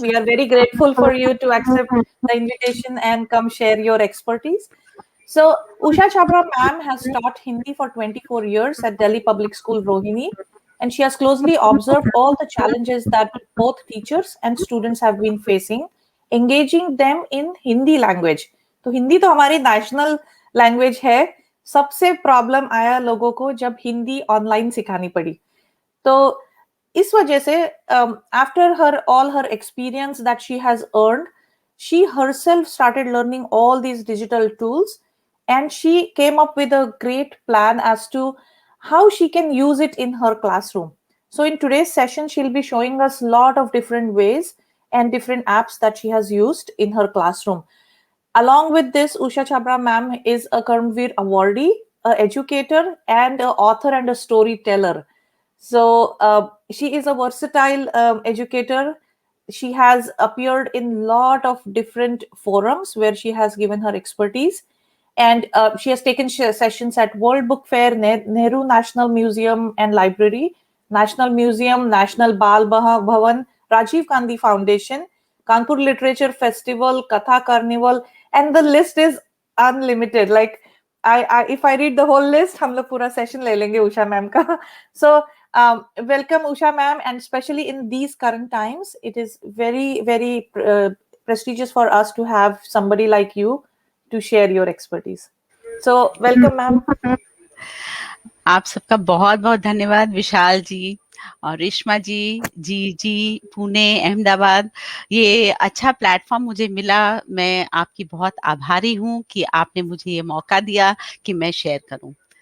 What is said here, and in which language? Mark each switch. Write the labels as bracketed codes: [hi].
[en] We are very grateful for you to accept the invitation and come share your expertise. So Usha Chabra ma'am has taught Hindi for 24 years at Delhi Public School Rohini, and she has closely observed all the challenges that both teachers and students have been facing, engaging them in Hindi language. [hi] तो हिंदी तो हमारी national language है. सबसे problem आया लोगों को जब Hindi online सिखानी पड़ी. तो इस वजह से [en] After her all her experience that she has earned, she herself started learning all these digital tools, and she came up with a great plan as to how she can use it in her classroom. So in today's session, she'll be showing us a lot of different ways and different apps that she has used in her classroom. Along with this, Usha Chabra ma'am is a Karmveer awardee, an educator, and an author and a storyteller. So she is a versatile educator. She has appeared in a lot of different forums where she has given her expertise. And she has taken sessions at World Book Fair, Nehru National Museum and Library, National Museum, National Bal Bhavan, Rajiv Gandhi Foundation, Kanpur Literature Festival, Katha Carnival, and the list is unlimited. Like, if I read the whole list, [hi] हम लोग पूरा session ले लेंगे Usha ma'am का. [en] So welcome Usha ma'am, and especially in these current times, it is very, very prestigious for us to have somebody like you to share your expertise. So welcome ma'am. [hi] आप सबका बहुत बहुत धन्यवाद विशाल जी और रेशमा जी, जी पुणे, अहमदाबाद. ये अच्छा प्लेटफॉर्म मुझे मिला. मैं आपकी बहुत आभारी हूँ कि आपने मुझे ये मौका दिया कि मैं शेयर करूँ.